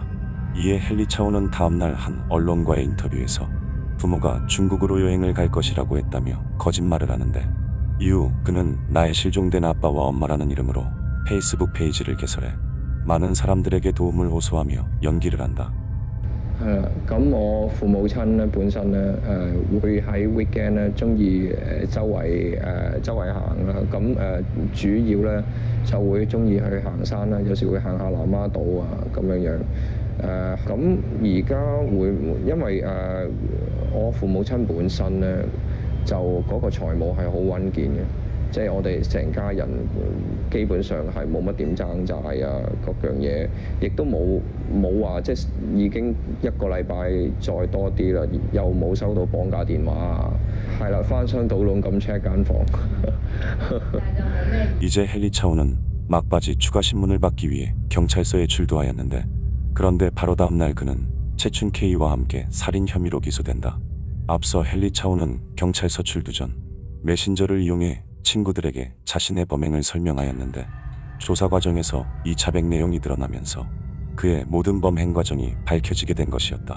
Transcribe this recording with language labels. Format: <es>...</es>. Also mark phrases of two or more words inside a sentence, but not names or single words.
<ko>이에 헨리 차우는 다음날 한 언론과의 인터뷰에서 부모가 중국으로 여행을 갈 것이라고 했다며 거짓말을 하는데, 이후 그는 나의 실종된 아빠와 엄마라는 이름으로 페이스북 페이지를 개설해 많은 사람들에게 도움을 호소하며 연기를 한다.</ko> <yue>係啦，咁我父母親咧本身咧會喺 weekend 咧中意周圍行啦，咁主要咧就會中意去行山啦，有時會行下南丫島啊咁樣樣。咁而家會因為我父母親本身咧就嗰個財務係好穩健嘅。即係我哋成家人基本上係冇乜點爭債啊，各樣嘢，亦都冇話即係已經一個禮拜再多啲啦，又冇收到綁架電話啊，係啦，翻箱倒籠咁 check間房。</yue> <ko>이제 헨리 차오는 막바지 추가 신문을 받기 위해 경찰서에 출두하였는데, 그런데 바로 다음 날 그는 채춘 K와 함께 살인 혐의로 기소된다. 앞서 헨리 차오는 경찰서 출두 전 메신저를 이용해 친구들에게 자신의 범행을 설명하였는데, 조사 과정에서 이 자백 내용이 드러나면서 그의 모든 범행 과정이 밝혀지게 된 것이었다.</ko>